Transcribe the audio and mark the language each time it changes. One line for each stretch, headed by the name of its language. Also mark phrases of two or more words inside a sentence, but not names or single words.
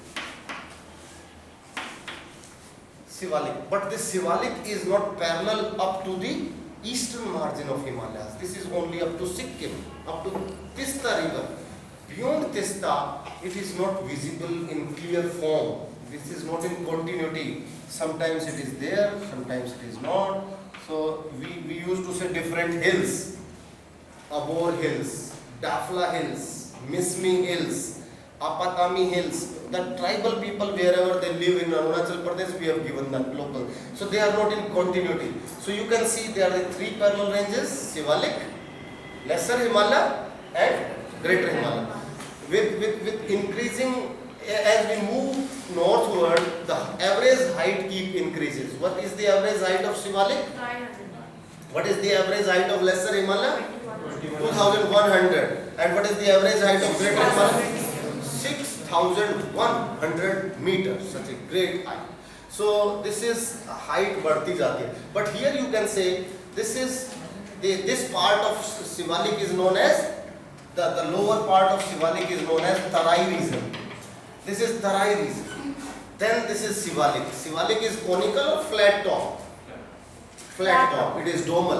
English: But this Sivalik is not parallel up to the eastern margin of Himalayas. This is only up to Sikkim, up to Tista river. Beyond Tista, it is not visible in clear form. This is not in continuity. Sometimes it is there, sometimes it is not. So we used to say different hills. Abor Hills, Dafla Hills, Mismi Hills, Apatami Hills. The tribal people, wherever they live in Arunachal Pradesh, we have given them local. So they are not in continuity. So you can see there are the three parallel ranges: Sivalik, Lesser Himalaya, and Greater Himalaya. With increasing, as we move northward, the average height keep increases. What is the average height of Sivalik? 900. What is the average height of Lesser Himalaya? 2100. And what is the average height of Greater Himalaya? 6100 meters. Such a great height. So this is height
Hindi: बढ़ती जाती है.
English: But here you can say this is this part of Shivalik is known as the lower part of Shivalik is known as Tarai region. This is Tarai region. Then this is Shivalik. Shivalik is conical or flat top? Flat top. It is domal.